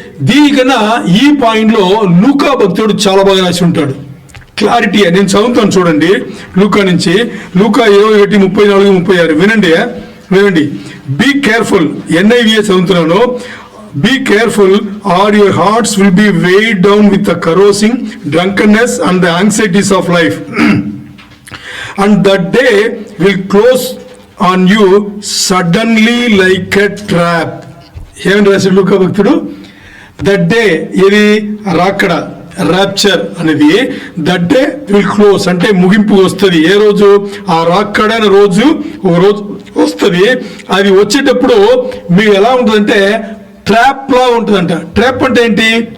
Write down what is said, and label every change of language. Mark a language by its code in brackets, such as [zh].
[te] దీనికన్నా ఈ పాయింట్లో లూకా భక్తుడు చాలా బాగా రాసి ఉంటాడు. క్లారిటీ నేను చదువుతాను చూడండి. లూకా నుంచి, లూకా 21:34-36 వినండి. [en] be careful, [te] NIV చదువుతున్నాను. [en] Be careful, or your hearts will be weighed down with the carousing, drunkenness and the anxieties of life. And that day will close on you suddenly like a trap. [te] ఏమని రాశాడు లూకా భక్తుడు? [en] that day, [te] ఇది రాకడ, rapture అనేది [en] that day will close, [te] అంటే ముగింపు వస్తుంది. ఏ రోజు? ఆ రాకడ అనే రోజు ఒక రోజు వస్తుంది. అది వచ్చేటప్పుడు మీకు ఎలా ఉంటుందంటే ట్రాప్ లా ఉంటుందంట. ట్రాప్ అంటే ఏంటి?